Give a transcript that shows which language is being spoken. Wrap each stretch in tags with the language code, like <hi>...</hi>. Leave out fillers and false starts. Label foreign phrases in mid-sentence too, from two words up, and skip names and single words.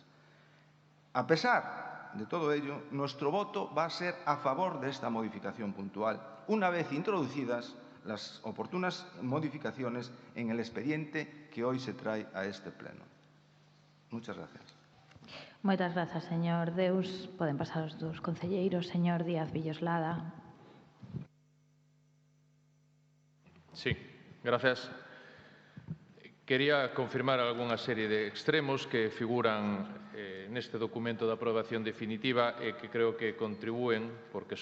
<es>A pesar de todo ello, nuestro voto va a ser a favor de esta modificación puntual, una vez introducidas las oportunas modificaciones en el expediente que hoy se trae a este pleno. Muchas gracias.</es> <gl>Moitas grazas, señor Deus. Poden pasar os dous concelleiros. Señor Díaz Villoslada.</gl> <es>Sí, gracias.</es> <gl>Quería confirmar algunha serie de extremos que figuran neste documento de aprobación definitiva e que creo que contribúen, porque son</gl>